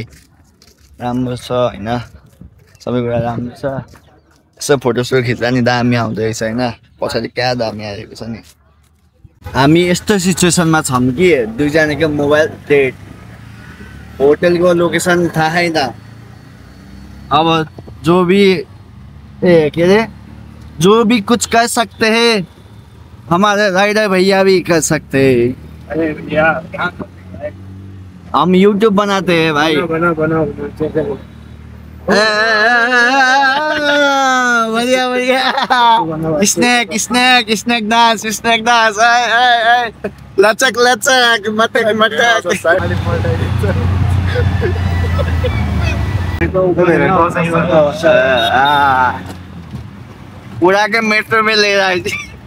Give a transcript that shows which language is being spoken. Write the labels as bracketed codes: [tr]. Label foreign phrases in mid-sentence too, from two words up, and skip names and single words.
[ne] राम्रो छ होइन, सबै कुरा राम्रो छ। यसो फोटोसोटो खिच्दा नि दामी आउँदो रहेछ होइन। पछाडि क्या दामी आएको छ नि। हामी यस्तो सिचुएसनमा छौँ कि दुईजनाको मोबाइल डेट, होटलको लोकेसन थाहा छैन। [hi] अब जो भी कुछ कर सकते हैं, हमारे राइडर भैया भी कर सकते हैं। अरे भैया हम YouTube बनाते हैं भाई। बना बढ़िया स्नैक डांस लचक मटक उड़ा के मेट्रो में ले रहा है।